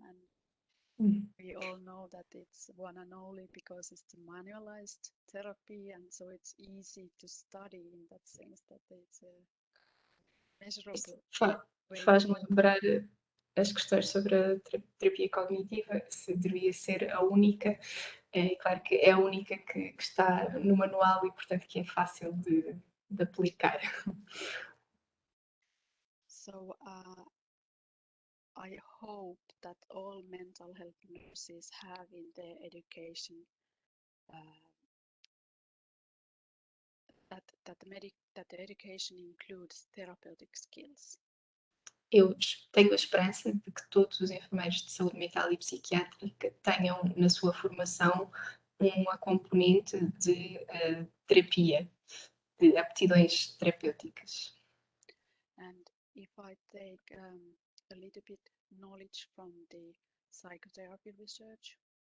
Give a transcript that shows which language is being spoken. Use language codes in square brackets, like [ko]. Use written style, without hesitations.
[en] And we all know that it's one and only because it's the manualized therapy, and so it's easy to study in that sense that it's a measurable way. [pt] Faz-me lembrar as questões sobre a terapia cognitiva, se devia ser a única. É claro que é a única que está no manual e, portanto, que é fácil de aplicar. [en] So I hope that all mental health nurses have in their education that the education includes therapeutic skills. [pt] Eu tenho a esperança de que todos os enfermeiros de saúde mental e psiquiátrica tenham na sua formação uma componente de terapia, de aptidões terapêuticas. [en] And if I take a little bit knowledge from the psychotherapy research.